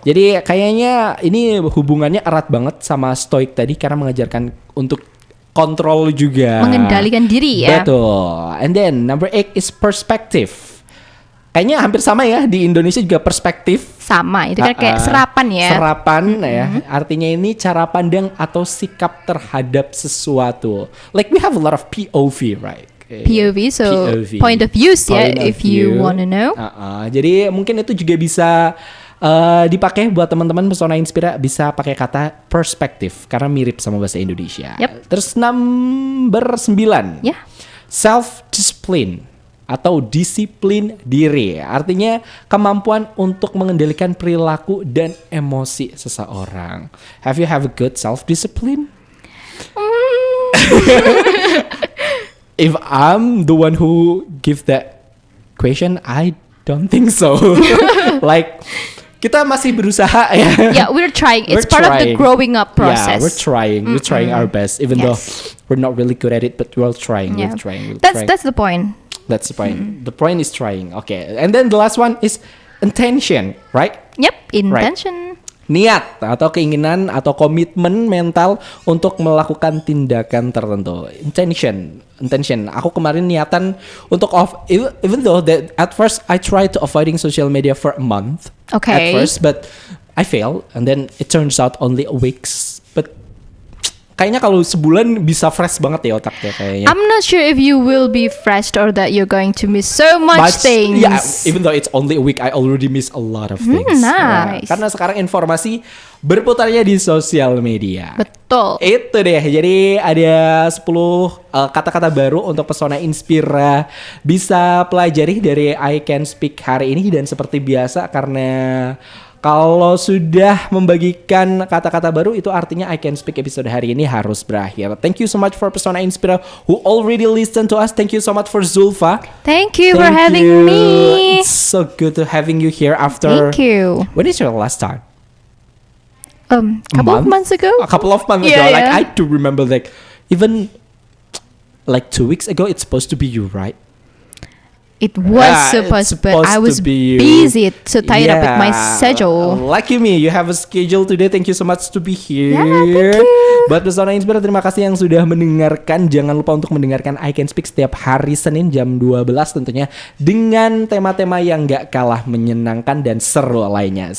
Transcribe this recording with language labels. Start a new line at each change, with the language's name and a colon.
Indonesian: Jadi kayaknya ini hubungannya erat banget sama stoik tadi karena mengajarkan untuk kontrol juga. Mengendalikan diri ya. Betul.
English: And then number 8 is perspective.
Indonesian: kayaknya hampir sama ya di Indonesia juga perspektif. Sama, itu kan kayak serapan ya. Serapan ya, artinya ini cara pandang atau sikap terhadap sesuatu.
English: Like we have a lot of POV, right? POV, so point of views
Indonesian: ya,
English: if you wanna know.
Indonesian: Jadi mungkin itu juga bisa dipakai buat teman-teman Pesona Inspira, bisa pakai kata perspektif karena mirip sama bahasa Indonesia. Terus number 9, self discipline atau disiplin diri, artinya kemampuan untuk mengendalikan perilaku dan emosi seseorang.
English: Have you have a good self discipline? If I'm the one who give that question, I don't think so.
Indonesian: Like kita masih berusaha ya.
English: Yeah, we're trying. It's part of the growing up process. Yeah, we're trying. We're trying our best, even though we're not really good at it, but we're trying. Yeah. We're trying. That's the point. That's the point. The point is trying. Okay. And then the last one is intention, right? Yep, intention.
Indonesian: Right. Niat atau keinginan atau komitmen mental untuk melakukan tindakan tertentu. Intention. Aku kemarin niatan untuk
English: even though that at first I tried to avoiding social media for a month. Okay. At first, but I failed and then it turns out only a weeks. But
Indonesian: kayaknya kalau sebulan bisa fresh banget ya otaknya kayaknya.
English: I'm not sure if you will be fresh or that you're going to miss so much things. Yeah, even though it's only a week, I already miss a lot of things. Nice.
Indonesian: Karena sekarang informasi berputarnya di sosial media. Betul. Itu deh. Jadi ada 10 kata-kata baru untuk Pesona Inspira bisa pelajari dari I Can Speak hari ini, dan seperti biasa karena kalau sudah membagikan kata-kata baru itu artinya I Can Speak episode hari ini harus berakhir.
English: Thank you so much for Pesona Inspira who already listen to us. Thank you so much for Zulfa. Thank you for having me. It's so good to having you here after. Thank you. When is your last time? Couple of months ago. A couple of months ago. Like I do remember, like even like 2 weeks ago, it's supposed to be you, right? It was supposed, but I was busy, so tied up with my schedule. Lucky me, you have a schedule today. Thank you so much to be here. Yeah, thank you.
Indonesian: Buat Pesona Inspira, terima kasih yang sudah mendengarkan. Jangan lupa untuk mendengarkan I Can Speak setiap hari Senin jam 12 tentunya, dengan tema-tema yang gak kalah menyenangkan dan seru lainnya.